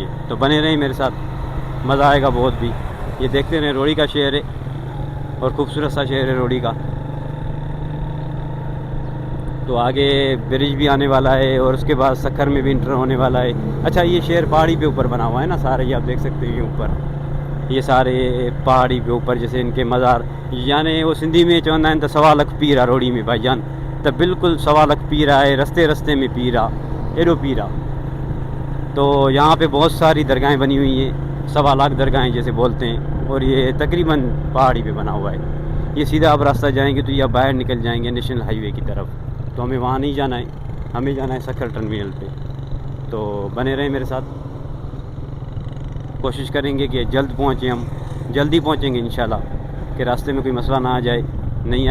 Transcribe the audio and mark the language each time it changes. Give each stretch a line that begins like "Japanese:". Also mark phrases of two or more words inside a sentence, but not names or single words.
Urdu: تو بنے رہیں میرے ساتھ، مزہ آئے گا بہت بھی۔ یہ دیکھتے رہیں، روڑی کا شہر ہے اور خوبصورت سا شہر ہے روڑی کا. تو آگے برج بھی آنے والا ہے اور اس کے بعد سکھر میں بھی انٹر ہونے والا ہے. اچھا، یہ شہر پہاڑی پہ اوپر بنا ہوا ہے نا سارے، یہ آپ دیکھ سکتے ہیں اوپر، یہ سارے پہاڑی پہ اوپر جیسے ان کے مزار، یعنی وہ سندھی میں
Sindhi: चवंदा आहिनि त 1.25 लाख पीर आहे रोड़ी में भाईजान, तो बिल्कुल 1.25 लाख पीर आहे, रस्ते रस्ते में पीर आहे, एॾो पीर आहे।
Urdu: تو یہاں پہ بہت ساری درگاہیں بنی ہوئی ہیں، 1.25 لاکھ درگاہیں جیسے بولتے ہیں، اور یہ تقریباً پہاڑی پہ بنا ہوا ہے. یہ سیدھا آپ راستہ جائیں گے تو یہ آپ باہر نکل جائیں گے
English: national highway
Urdu: کی طرف. تو ہمیں وہاں نہیں جانا ہے، ہمیں جانا ہے سکھر ٹرمینل پہ. تو بنے رہیں میرے ساتھ، کوشش کریں گے کہ جلد پہنچیں، ہم جلدی پہنچیں گے انشاءاللہ، کہ راستے میں کوئی مسئلہ نا آ جائے.